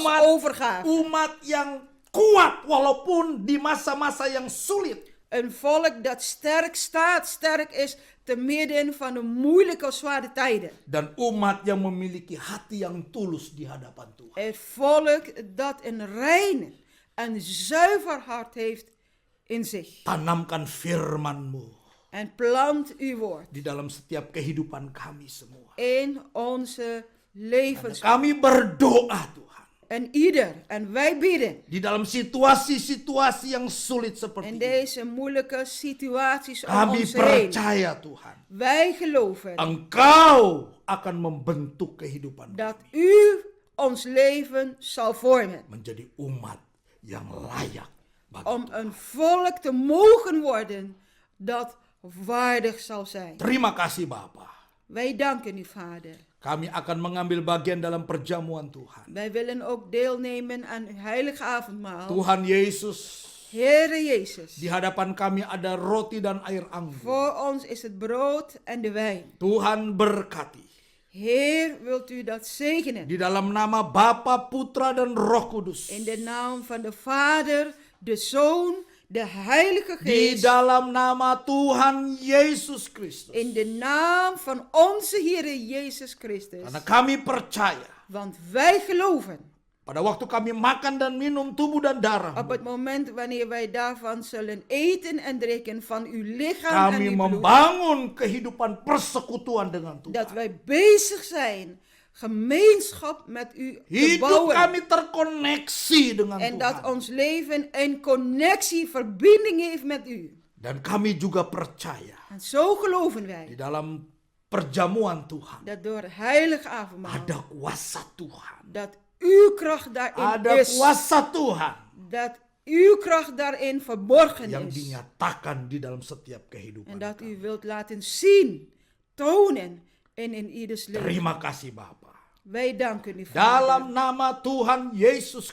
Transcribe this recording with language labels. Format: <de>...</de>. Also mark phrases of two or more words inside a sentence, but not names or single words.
<id>Umat,</id> <nl>overgave.</nl> <id>umat yang kuat walaupun di masa-masa yang sulit.</id> <nl>Een volk dat sterk staat, sterk is te midden van de moeilijke, zware tijden.</nl> <id>Dan umat yang memiliki hati yang tulus di hadapan Tuhan.</id> <nl>Het volk dat een rein en zuiver hart heeft in zich.</nl> <id>Tanamkan firman-Mu</id> <nl>En plant uw woord</nl> <id>di dalam setiap kehidupan kami semua.</id> <nl>in onze levens.</nl> <id>Kami berdoa Tuhan.</id> <nl>En ieder, en wij bidden</nl> <id>Di dalam situasi-situasi yang sulit seperti</id> <nl>in</nl> <id>ini.</id> <nl>deze moeilijke situaties om</nl> <id>Kami</id> <nl>ons heen.</nl> <id>percaya Tuhan.</id> <nl>Wij geloven</nl> <id>Engkau akan membentuk kehidupan</id> <nl>dat</nl> <id>kami</id> <nl>u ons leven zal vormen.</nl> <id>menjadi umat yang layak bagi</id> <nl>Om</nl> <id>Tuhan.</id> <nl>een volk te mogen worden dat waardig zal zijn.</nl> <id>Terima kasih Bapa.</id> <nl>Wij danken u, Vader.</nl> <id>Kami akan mengambil bagian dalam perjamuan Tuhan.</id> <nl>Wij willen ook deelnemen aan uw heilige avondmaal.</nl> <id>Tuhan Yesus,</id> <nl>Heere Jezus,</nl> <id>di hadapan kami ada roti dan air anggur.</id> <nl>voor ons is het brood en de wijn.</nl> <id>Tuhan berkati.</id> <nl>Heer, wilt u dat zegenen?</nl> <id>Di dalam nama Bapa, Putra, dan Roh Kudus.</id> <nl>In de naam van de Vader, de Zoon, de Heilige</nl> <id>Di</id> <nl>Geest.</nl> <id>dalam nama Tuhan Yesus Kristus.</id> <nl>In de naam van onze Heer Jezus Christus.</nl> <id>Karena kami percaya.</id> <nl>Want wij geloven.</nl> <id>Pada waktu kami makan dan minum tubuh dan darah,</id> <nl>Op het moment wanneer wij daarvan zullen eten en drinken van uw lichaam en</nl> <id>kami</id> <nl>uw bloed.</nl> <id>membangun kehidupan persekutuan dengan</id> <nl>Dat</nl> <id>Tuhan.</id> <nl>wij bezig zijn gemeenschap met u te</nl> <id>Hidup</id> <nl>bouwen.</nl> <id>kami terkoneksi dengan</id> <nl>En dat</nl> <id>Tuhan.</id> <nl>ons leven een connectie, verbinding heeft met u.</nl> <id>Dan kami juga percaya</id> <nl>En zo geloven</nl> <id>di</id> <nl>wij</nl> <id>dalam perjamuan Tuhan</id> <nl>dat door het heilige avondmaal,</nl> <id>ada kuasa Tuhan.</id> <nl>dat uw kracht daarin</nl> <id>Ada</id> <nl>is.</nl> <id>kuasa Tuhan</id> <nl>Dat uw kracht daarin verborgen</nl> <id>yang</id> <nl>is.</nl> <id>dinyatakan di dalam setiap kehidupan.</id> <nl>En dat u</nl> <id>kami.</id> <nl>wilt laten zien, tonen en in ieders leven.</nl> <id>Terima kasih Bapa.</id> <nl>Wij danken u, Vader.</nl> <id>Dalam nama Tuhan Yesus</id>